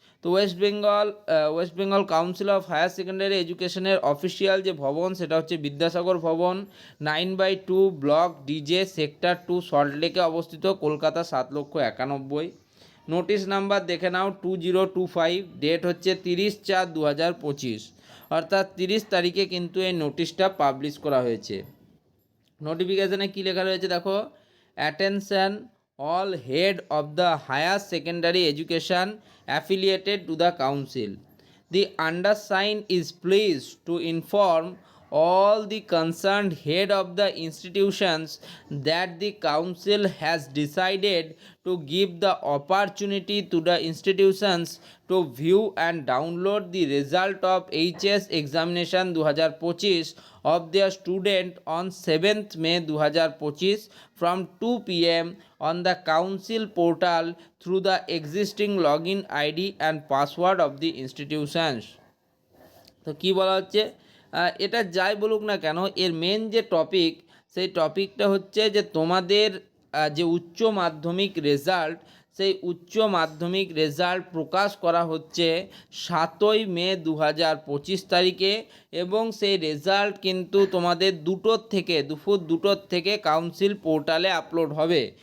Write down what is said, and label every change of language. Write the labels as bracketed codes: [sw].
[bn] তো West Bengal council of higher secondary এডুকেশনের official যে ভবন, সেটা হচ্ছে বিদ্যাসাগর ভবন, 9/2 ব্লক ডিজে, সেক্টর 2, সল্টলেকে অবস্থিত, কলকাতা 7,91,000। নোটিশ নাম্বার দেখে নাও 2025, ডেট হচ্ছে 30/4/2025, অর্থাৎ 30 তারিখে কিন্তু এই নোটিশটা পাবলিশ করা হয়েছে। নোটিফিকেশানে কী লেখা রয়েছে দেখো, [en] Attention all head of the higher secondary education affiliated to the council. The undersigned is pleased to inform all the concerned head of the institutions that the council has decided to give the opportunity to the institutions to view and download the result of HS examination 2025 of their student on 7th May 2025 from 2 p.m. on the council portal through the existing login ID and password of the institutions. [bn] তো কী বলা হচ্ছে, এটা যাই বলুক না কেন, এর main যে টপিক, সেই টপিকটা হচ্ছে যে তোমাদের যে উচ্চ মাধ্যমিক রেজাল্ট, সেই উচ্চ মাধ্যমিক রেজাল্ট প্রকাশ করা হচ্ছে 7ই মে 2025 তারিখে, এবং সেই রেজাল্ট কিন্তু তোমাদের দুপুর 2টোর থেকে কাউন্সিল পোর্টালে আপলোড হবে।